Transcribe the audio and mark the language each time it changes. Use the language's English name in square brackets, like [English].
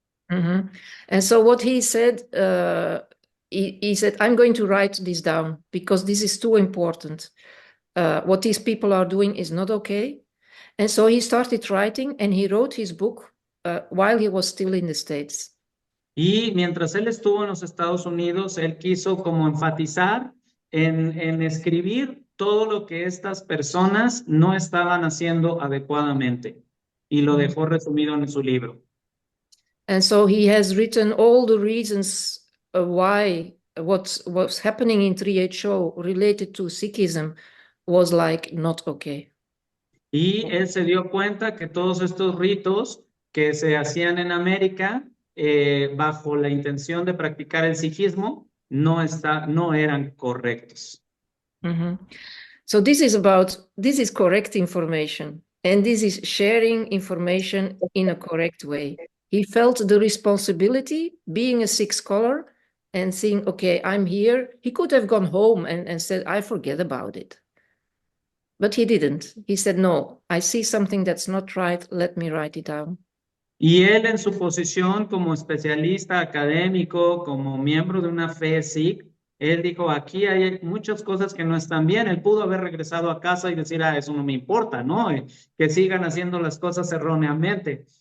[English] Mm-hmm. And so what he said, he said, I'm going to write this down because this is too important. What these people are doing is not okay. And so he started writing, and he wrote his book while he was still in the States. [Spanish] Y mientras él estuvo en los Estados Unidos, él quiso como enfatizar en escribir todo lo que estas personas no estaban haciendo adecuadamente y lo dejó resumido en su libro. [English] And so he has written all the reasons why what's happening in 3HO related to Sikhism was like not okay. [Spanish] Y él se dio cuenta que todos estos ritos que se hacían en América bajo la intención de practicar el sikhismo no eran correctos. Mhm. [English] So this is correct information, and this is sharing information in a correct way. He felt the responsibility, being a Sikh scholar, and saying, okay, I'm here. He could have gone home and said, I forget about it. But he didn't. He said, no, I see something that's not right. Let me write it down. [Spanish] Y él en su posición como especialista académico, como miembro de una fe Sikh, él dijo, aquí hay muchas cosas que no están bien. Él pudo haber regresado a casa y decir, eso no me importa, ¿no? Que sigan haciendo las cosas erróneamente.